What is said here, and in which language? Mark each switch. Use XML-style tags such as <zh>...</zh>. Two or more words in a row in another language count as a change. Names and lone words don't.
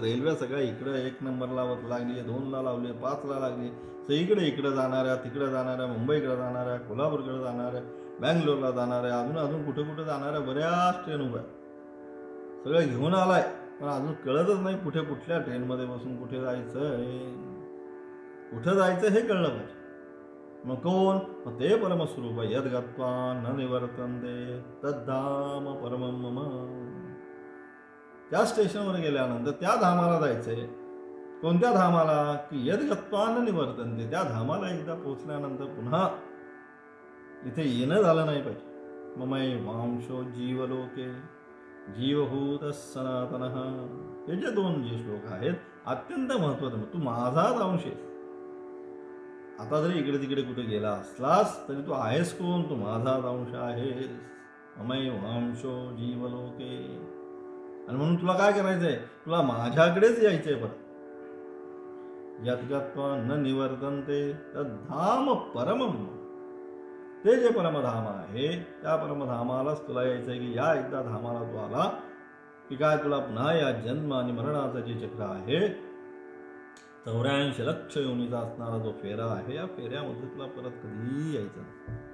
<mr>रेल्वे सगळ्या इकडं 1 नंबरला लागली, 2ला लावली, 5ला लागली, सगळीकडे इकडं जाणाऱ्या, तिकडं जाणाऱ्या, मुंबईकडे जाणाऱ्या, कोल्हापूरकडे जाणाऱ्या, बँगलोरला जाणाऱ्या, अजून कुठे जाणाऱ्या बऱ्याच ट्रेन उभ्या. सगळं घेऊन आलाय, पण अजून कळतच नाही कुठे कुठल्या ट्रेनमध्ये बसून कुठे जायचं हे कळलं पाहिजे. मग कोण? मग ते परमस्वरूप</mr> <sa>यद्गत्वा न निवर्तन्ते तद्धाम परमं मम.</sa> <mr>त्या स्टेशनवर गेल्यानंतर त्या धामाला जायचंय. कोणत्या धामाला? की</mr> <sa>यद्गत्वा न निवर्तन्ते.</sa> <mr>त्या धामाला एकदा पोहोचल्यानंतर पुन्हा इथे येणं झालं नाही पाहिजे.</mr> <sa>ममै वांशो जीवलोके जीवभूत सनातनः.</sa> <mr>हे जे 2 श्लोक आहेत अत्यंत महत्त्वाचे. तू माझाच अंश आहेस. आता जरी इकडे तिकडे कुठे गेला असलास तरी तू आहेस कोण? तू माझाच अंश आहेस.</mr> <sa>ममै वांशो जीवलोके.</sa> <mr>आणि म्हणून तुला काय करायचंय? तुला माझ्याकडेच यायचंय परत.</mr> <sa>यद्गत्वा न निवर्तन्ते तद्धाम परमं.</sa> <mr>ते जे परमधाम आहे त्या परमधामालाच तुला यायचंय. की या एकदा धामाला तू आला की काय तुला पुन्हा या जन्म आणि मरणाचं जे चक्र आहे 84 लक्ष योनीचा असणारा जो फेरा आहे, या फेऱ्यामध्ये तुला परत कधीही यायचं नाही.</mr>